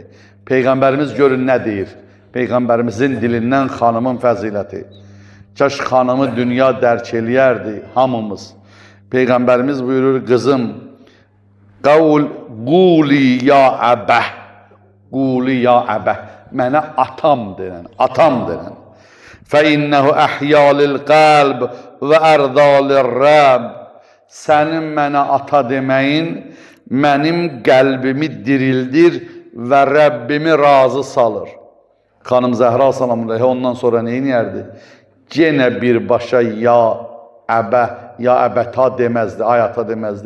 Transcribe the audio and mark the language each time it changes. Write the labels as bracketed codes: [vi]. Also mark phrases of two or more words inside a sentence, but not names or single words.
[az] Peyğəmbərimiz görün nə deyir? Peyğəmbərimizin dilindən xanımın fəziləti. Kaş xanımı dünya dərk eləyərdi hamımız. Peyğəmbərimiz buyurur, qızım, [ar] قولي يا أبه قولي يا أبه, [az] mənə atam denən, atam denən. [ar] فَإِنَّهُ أَحْيَا لِلْقَلْبِ وَأَرْضَى لِلرَّبِّ. [az] Sənin mənə ata deməyin, mənim qəlbimi dirildir və Rəbbimi razı salır. Xanım Zəhra salamüleyhə ondan sonra neyniyərdi? Yenə birbaşa [ar] يا أبه يا أبت [az] deməzdi, ayata deməzdi.